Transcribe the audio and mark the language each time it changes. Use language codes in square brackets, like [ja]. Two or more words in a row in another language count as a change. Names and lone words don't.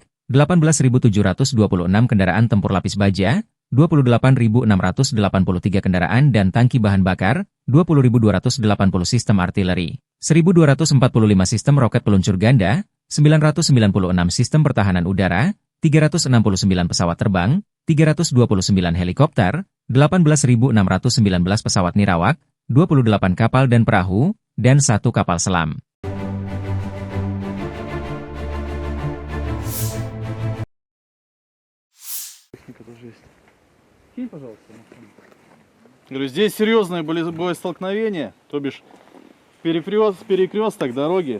[id] 18.726 kendaraan tempur lapis baja, 28.683 kendaraan dan tangki bahan bakar, 20.280 sistem artileri, 1.245 sistem roket peluncur ganda, 996 sistem pertahanan udara, 369 pesawat terbang, 329 helikopter, 18.619 pesawat nirawak, 28 kapal dan perahu, dan 1 kapal selam. [ru] Говорю, здесь серьезные были боестолкновения, то бишь перекресток дороги.